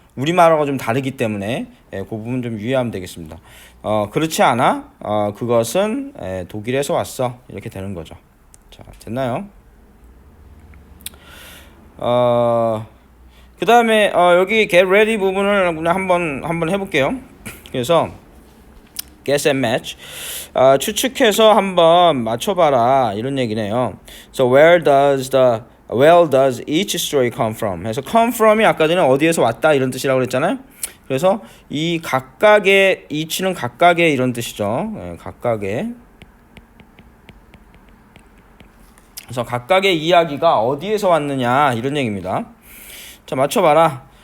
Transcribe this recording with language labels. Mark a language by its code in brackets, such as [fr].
[ko] 우리말하고 좀 다르기 때문에 그 부분 좀 유의하면 되겠습니다. 그렇지 않아? 그것은 독일에서 왔어. 이렇게 되는 거죠. 자, 됐나요? 그 다음에 여기 [en] get ready [ko] 부분을 그냥 한번 해볼게요. [en] 그래서 guess and match. [ko] 추측해서 한번 맞춰봐라 이런 얘기네요. [en] So where does each story come from? [ko] 해서 [en] come from [ko] 이 아까 전에 어디에서 왔다 이런 뜻이라고 그랬잖아요. 그래서 이 각각의 each는 각각의 이런 뜻이죠. 각각의. 그래서 각각의 이야기가 어디에서 왔느냐 이런 얘기입니다. 자, 맞춰봐라.